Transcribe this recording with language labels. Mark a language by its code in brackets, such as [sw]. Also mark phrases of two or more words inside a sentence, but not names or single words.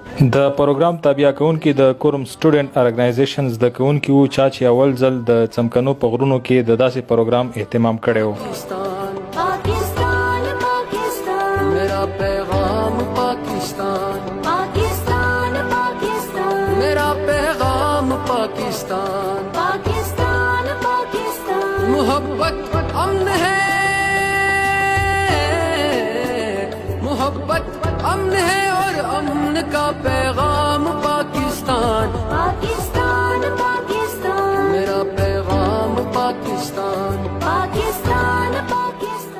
[ps] د پروګرام تابع کوونکي د کورم سټوډنټ ارګنایزیشنز د کوونکي وو چې اول ځل د څمکنو په غرونو کې د داسې پروګرام اهتمام کړی و. [ur] میرا پیغام پاکستان پاکستان پاکستان میرا پیغام پاکستان پاکستان پاکستان محبت امن ہے محبت امن ہے اور امن کا پیغام پاکستان پاکستان پاکستان میرا پیغام پاکستان پاکستان پاکستان.